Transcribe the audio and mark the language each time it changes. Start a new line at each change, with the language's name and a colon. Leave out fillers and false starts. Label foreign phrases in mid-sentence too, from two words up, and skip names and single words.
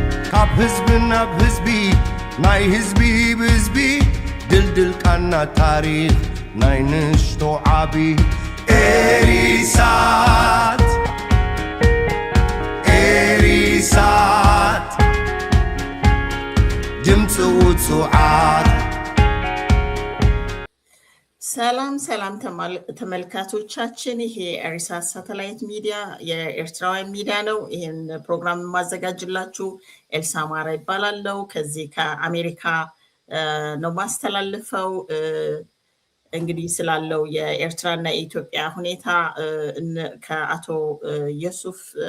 Tigrinya: ካብ ህዝብን ናብ ህዝቢ ናይ ህዝቢ ብህዝቢ ድልድል ቃና ታሪኽ ናይ ንሽቶ ዓቢ ኤሪሳት ኤሪሳት ድምፂ ውፅዓት
Amharic: ሰላም ሰላም ተመልካቾቻችን፣ ይሄ ኤሪሳት ሳተላይት ሚዲያ የኤርትራውያን ሚዲያ ነው። ይህን ፕሮግራም የማዘጋጅላችሁ ኤልሳ ማራ ይባላለው። ከዚህ ከአሜሪካ ነው ማስተላልፈው። እንግዲህ ስላለው የኤርትራና የኢትዮጵያ ሁኔታ ከአቶ የሱፍ